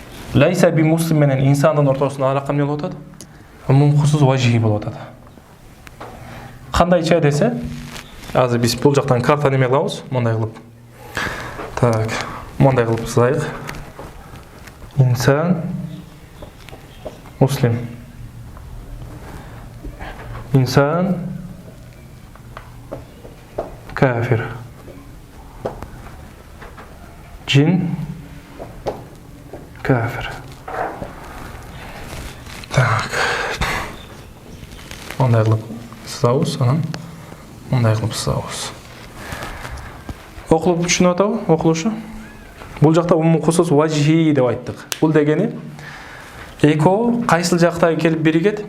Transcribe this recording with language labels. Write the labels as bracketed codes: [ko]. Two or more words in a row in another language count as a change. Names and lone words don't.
[ar] ليس بمسلم [ky] менен инсандын ортосунда алака эмне болуп атат? [ar] عموم خصوص وجهي [ky] болуп атат. Кандайча десе, азыр биз бул жактан карта неме кылабыз, мындай кылып. Так, мындай кылып сызайык. Инсан муслим. Инсан кафир. Джин кафир. Так. Мындай кылып сызабыз, анан мындай кылып сызабыз. Окулуп түшүнүп атабы? Окулушу? Бул жакта [ar] عموم خصوص وجهي [ky] деп айттык. Бул дегени экөө кайсыл жакта келип биригет?